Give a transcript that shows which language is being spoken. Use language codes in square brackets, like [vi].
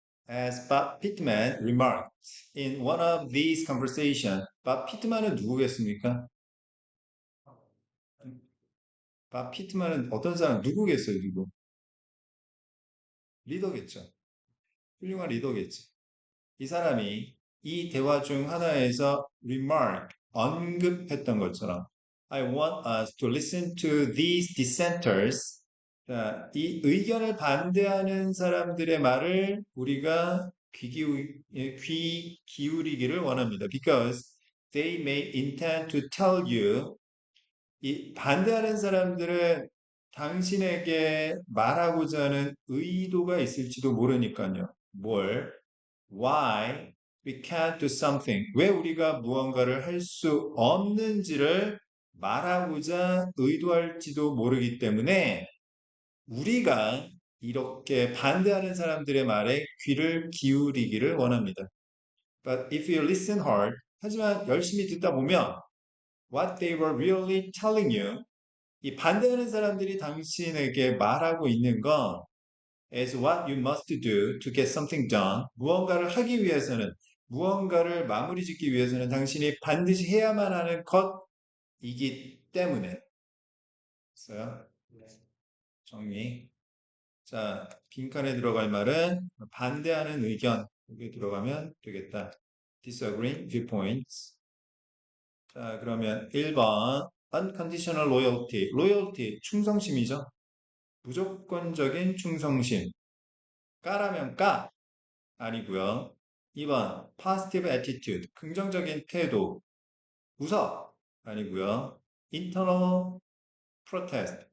[en] As Bob Pittman remarked in one of these conversations, [ko] 밥 피트만은 누구겠습니까? 밥 피트만은 어떤 사람 누구겠어요, 누구? 리더겠죠. 훌륭한 리더겠지. 이 사람이 이 대화 중 하나에서 remark, 언급했던 것처럼 [en] I want us to listen to these dissenters. [ko] 자, 이 의견을 반대하는 사람들의 말을 우리가 귀 기울이기를 원합니다. [en] Because they may intend to tell you [ko] 이 반대하는 사람들은 당신에게 말하고자 하는 의도가 있을지도 모르니까요. 뭘? [en] Why we can't do something? [ko] 왜 우리가 무언가를 할 수 없는지를 말하고자 의도할지도 모르기 때문에 우리가 이렇게 반대하는 사람들의 말에 귀를 기울이기를 원합니다. [en] But if you listen hard, [ko] 하지만 열심히 듣다 보면 [en] what they were really telling you [ko] 이 반대하는 사람들이 당신에게 말하고 있는 건 [en] is what you must do to get something done. [ko] 무언가를 하기 위해서는 무언가를 마무리 짓기 위해서는 당신이 반드시 해야만 하는 것이기 때문에 있어요. 정리. 자, 빈칸에 들어갈 말은 반대하는 의견 여기 들어가면 되겠다. [en] disagreeing viewpoints. [ko] 자, 그러면 1번 [en] unconditional loyalty. [ko] loyalty 충성심이죠. 무조건적인 충성심. 까라면 까 아니고요. 2번 [en] positive attitude [ko] 긍정적인 태도. 웃어 아니고요. [en] internal protest.